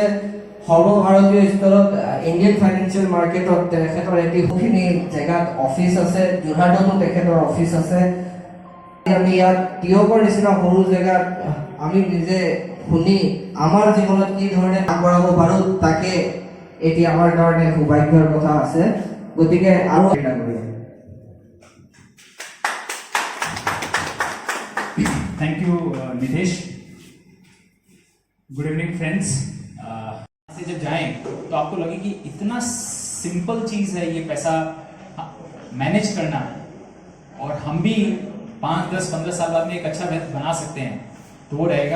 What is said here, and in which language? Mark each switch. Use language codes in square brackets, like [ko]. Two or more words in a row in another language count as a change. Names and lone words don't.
[as] সৰ্বভাৰতীয় স্তৰত [en] Indian financial marketত [as] তেখেতৰ এটিখিনি জেগাত অফিচ আছে, যোৰহাটতো তেখেতৰ অফিচ আছে। আমি ইয়াত টিয়কৰ নিচিনা সৰু জেগাত আমি নিজে শুনি আমাৰ জীৱনত কি ধৰণে আগবঢ়াব পাৰোঁ তাকে এটি আমাৰ কাৰণে সৌভাগ্যৰ কথা আছে। গতিকে আৰু এটা কৰিম। [en] thank you नितेश। good evening friends. [hi] से जब जाएं तो आपको लगे कि इतना सिंपल चीज़ है ये पैसा मैनेज करना, और हम भी 5, 10, 15 साल बाद में एक अच्छा वेल्थ बना सकते हैं, तो वो रहेगा।